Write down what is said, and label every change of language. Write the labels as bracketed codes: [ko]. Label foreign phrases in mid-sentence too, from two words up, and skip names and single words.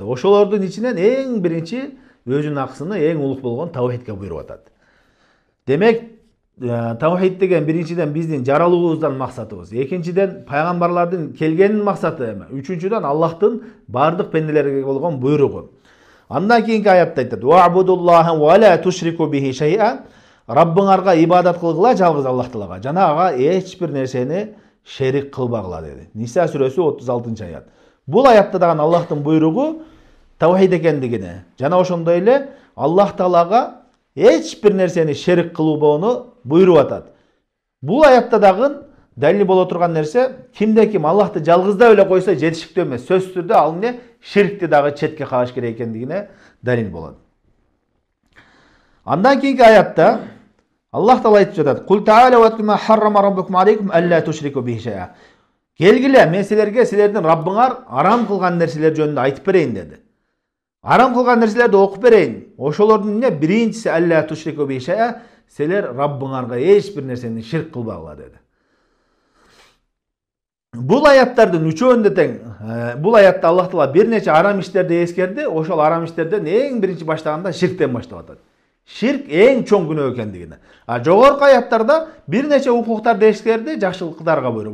[ky] Ошолордун ичинен эң биринчи өзүнүн акысыны эң улук болгон таухидке буйруп атат. Демек, таухид деген биринчиден биздин жаралуубуздан максатыбыз. Экинчиден пайгамбарлардын келгенин максаты эме. Үчүнчүдөн Аллахтын бардык пенделерге болгон буйругу. Андан кийинки аятта айтат: [ar] "واعبدوا الله ولا تشركوا به شيئا." [ky] Раббыңарга ибадат кылгыла жалгыз Аллах Таалага. Жана ага эч бир нерсени шерик кылбагыла деди. Ниса сүрөсү 36-аят. Бул аятта дагы Аллахтын буйругу таухид экендигине, жана ошондой эле Аллах Таалага эч бир нерсени шерик кылбоону буйруп атат. Бул аятта дагы далил боло турган нерсе, кимде ким Аллахты жалгыздап эле койсо жетишиктүү эмес. Сөзсүз түрдө ал эмне? Ширкти дагы четке кагыш керек экендигине далил болот. Андан кийинки аятта Аллах Таала айтып жатат: [ar] "قل تعالوا و ما حرم ربكم عليكم ألا تشركوا به شيئا." [ky] Келгиле, мен силерге силердин Раббыңар арам кылган нерселер жөнүндө айтып берейин деди. Арам кылган нерселерди окуп берейин. Ошолордун эмне? Биринчиси [ar] ألا تشركوا به شيئا, [ky] силер Раббыңарга эч бир нерсени ширк кылбагыла деди. Бул аяттардын үчөөндө тең. Бул аятта Аллах Таала бир нече арам иштерди эскерди. Ошол арам иштерден эң биринчи баштаганда ширктен баштап атат. Ширк эң чоң күнөө экендигине. Жогорку аяттарда бир нече укуктарды эскерди, жакшылыктарга буйруп.